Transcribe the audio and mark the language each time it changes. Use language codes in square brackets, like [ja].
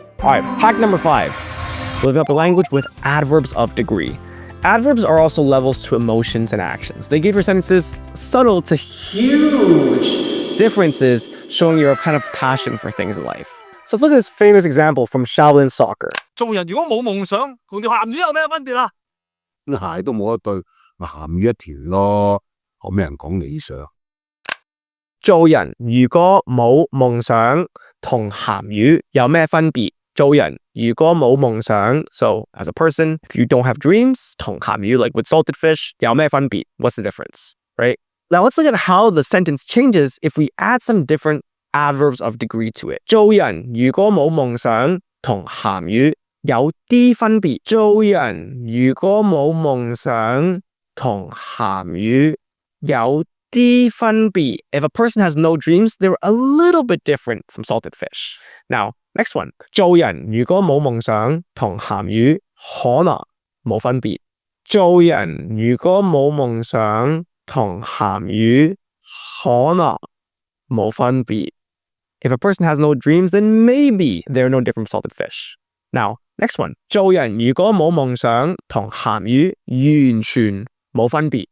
[en] All right, hack number 5. Living up a language with adverbs of degree. Adverbs are also levels to emotions and actions. They give your sentences subtle to huge differences, showing your kind of passion for things in life. So let's look at this famous example from Shaolin soccer. [yue] 做人如果冇夢想，同條鹹魚有咩分別啊？鞋都冇一對，咪鹹魚一條咯。學咩人講理想？做人如果冇夢想，同鹹魚有咩分別？做人如果冇夢想 [en] so as a person, if you don't have dreams, [yue] 同鹹魚 [en] like with salted fish [yue] 有咩分別? [en] What's the difference, right? Now let's look at how the sentence changes if we add some different adverbs of degree to it. [yue] 做人如果冇夢想，同鹹魚有啲分別。做人如果冇夢想，同鹹魚有啲分別. [en] If a person has no dreams, they're a little bit different from salted fish. Now, next one. [yue] 做人如果冇夢想，同鹹魚可能冇分別。做人如果冇夢想，同鹹魚可能冇分別. [en] If a person has no dreams, then maybe they're no different from salted fish. Now, next one. [yue] 做人如果冇夢想同鹹魚完全冇分別。